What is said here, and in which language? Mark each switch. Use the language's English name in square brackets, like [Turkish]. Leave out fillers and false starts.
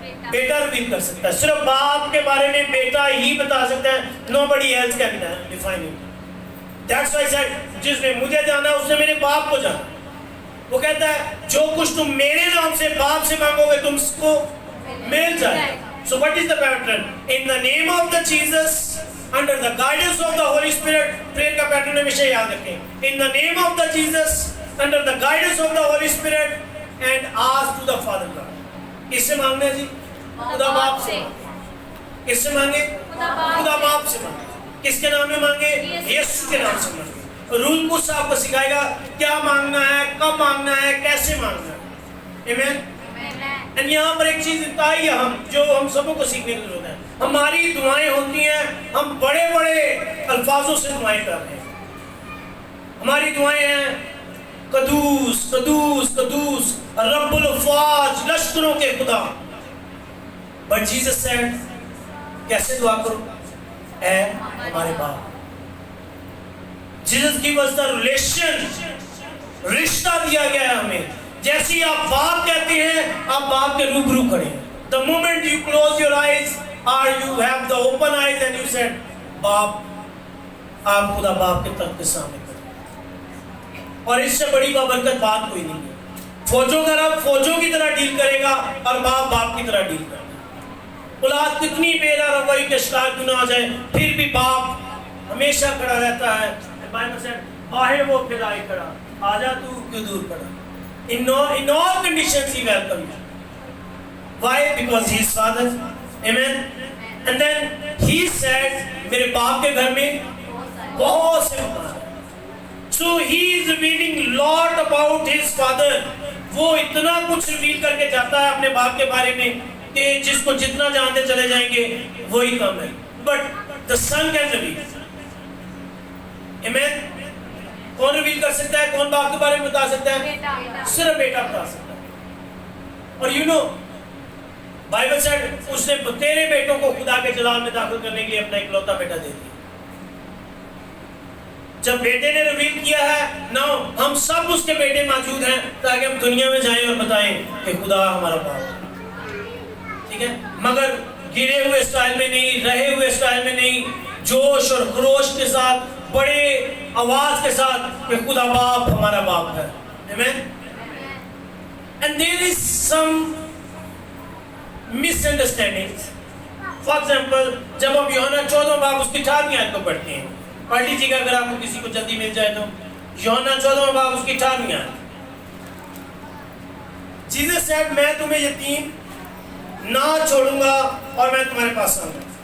[Hindi] बेटा रिवील कर सकता है। सिर्फ बाप के बारे में बेटा ही बता सकता है, [English] Nobody else can define it. That's why said [Hindi] जिसने मुझे जाना उसने मेरे बाप को जाना। वो कहता है जो कुछ तुम मेरे नाम से बाप से मांगोगे तुमको मिल जाएगा। [English] So what is the pattern? In the name of the Jesus, under the guidance of the Holy Spirit, prayer [Hindi] का pattern हमेशा याद रखें। [English] In the name of the Jesus, under the guidance of the Holy Spirit, and ask to the Father God. [Hindi] किससे मांगना है जी? खुदा बाप से। किससे मांगे? खुदा बाप से मांगे। किसके नाम में मांगे? यीशु के नाम से मांगे। रूल कुछ आपको सिखाएगा क्या मांगना है, कब मांगना है, कैसे मांगना है। [English] Amen? [Hindi] And यहाँ पर एक चीज बताई है हम जो हम सबों को सीखने की जरूरत है। हमारी दुआएं होती हैं, हम बड़े बड़े अल्फाजों से दुआएं कर रहे हैं। हमारी दुआएं हैं कदूस कदूस कदूस रब्बुल अफ़वाज, लश्करों के खुदा। [English] but Jesus said [Hindi] कैसे दुआ करो? ऐ हमारे बाप। [English] Jesus give us the relation, [Hindi] रिश्ता दिया गया है हमें। जैसे ही आप बाप कहते हैं आप बाप के रूबरू खड़े हैं। [English] The moment you close your eyes or you have the open eyes and you said बाप, [Hindi] आप खुदा बाप के तख्त के सामने खड़े। और इससे बड़ी बाबरकत बात कोई नहीं है। फौजों का रब फौजों की तरह डील करेगा और बाप बाप की तरह डील करेगा। औलाद कितनी बेरा रवैया के शिकार क्यों ना आ जाए, फिर भी बाप हमेशा खड़ा रहता है। बाइबल से बाहे वो खिलाए खड़ा, आजा तू क्यों दूर खड़ा। [English] In all conditions he welcomed you. Why? Because he is Father. Amen. And then he said, [Hindi] मेरे बाप के घर में बहुत से मकान हैं। [English] So he is revealing lot about his father. [Hindi] वो इतना कुछ रिवील करके जाता है अपने बाप के बारे में कि जिसको जितना जानते चले जाएंगे वही कम है। [English] But the son can reveal. Amen. [Hindi] कौन रिवील कर सकता है? कौन बाप के बारे में बता सकता है? बेटा। सिर्फ बेटा बता सकता है। और [English] you know Bible said [Hindi] उसने तेरे बेटों को खुदा के जलाल में दाखिल करने के लिए अपना इकलौता बेटा दे दिया। जब बेटे ने रिवील किया है नाउ हम सब उसके बेटे मौजूद हैं ताकि हम दुनिया में जाएं और बताएं कि खुदा हमारा बाप। ठीक है, मगर गिरे हुए स्टाइल में नहीं, रहे हुए स्टाइल में नहीं, जोश और खरोश के साथ, बड़े आवाज के साथ कि खुदा बाप हमारा बाप है। [English] Amen? And there is some misunderstandings. For example, [Hindi] जब हम यूहन्ना 14 बाब उसकी 18वीं आयत को पढ़ते हैं, पढ़ लीजिएगा अगर आपको किसी को जल्दी मिल जाए तो। यूहन्ना 14 बाब उसकी 18वीं आयत। जीसस सेड मैं तुम्हें यतीम ना छोड़ूंगा और मैं तुम्हारे पास आऊंगा।